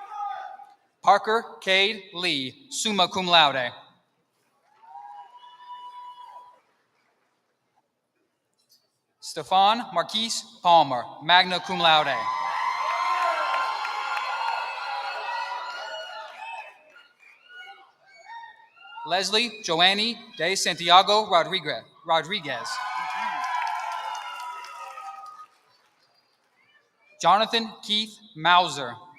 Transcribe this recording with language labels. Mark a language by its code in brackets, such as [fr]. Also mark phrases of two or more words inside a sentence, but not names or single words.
[en] Parker Cade Lee, [la] summa cum laude. [en] Stefan Marquise Palmer, [la] magna cum laude. [en] Leslie Joanny de Santiago Rodriguez. Jonathan Keith Mauser.